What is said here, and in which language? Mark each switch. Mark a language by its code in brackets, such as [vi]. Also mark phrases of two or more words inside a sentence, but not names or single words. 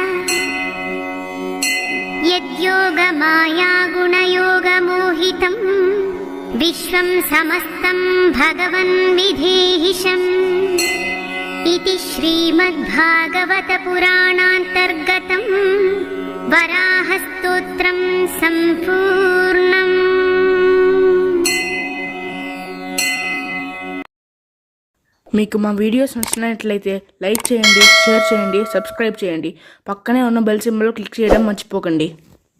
[sa] यद्योगमायागुणयोगमोहितं विश्वं समस्तं भगवन् विधेहिशम्। इति श्रीमद्भागवत पुराणान्तर्गतं वराहस्तोत्रं सम्पूर्णम्। [te] మీకు మా వీడియోస్ నచ్చినట్లయితే లైక్ చేయండి, షేర్ చేయండి, సబ్స్క్రైబ్ చేయండి. పక్కనే ఉన్న బెల్ సింబల్ క్లిక్ చేయడం మర్చిపోకండి.